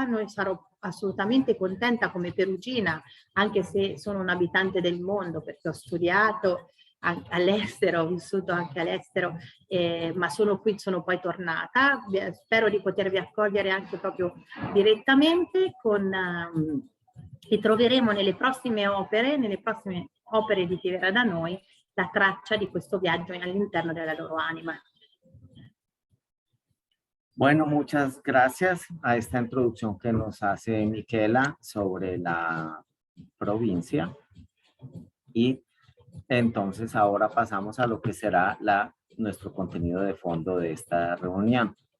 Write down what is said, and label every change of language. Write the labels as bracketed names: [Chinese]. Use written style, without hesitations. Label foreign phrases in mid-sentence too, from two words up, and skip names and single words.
[Italian] Noi sarò assolutamente contenta come perugina, anche se sono un abitante del mondo perché ho studiato all'estero, ho vissuto anche all'estero, ma sono qui, sono poi tornata. Spero di potervi accogliere anche proprio direttamente e troveremo nelle prossime opere di Chi verrà da noi, la traccia di questo viaggio all'interno della loro anima. [Spanish] Bueno, muchas gracias a esta introducción que nos hace Michela sobre la provincia. Y entonces ahora pasamos a lo que será nuestro contenido de fondo de esta reunión.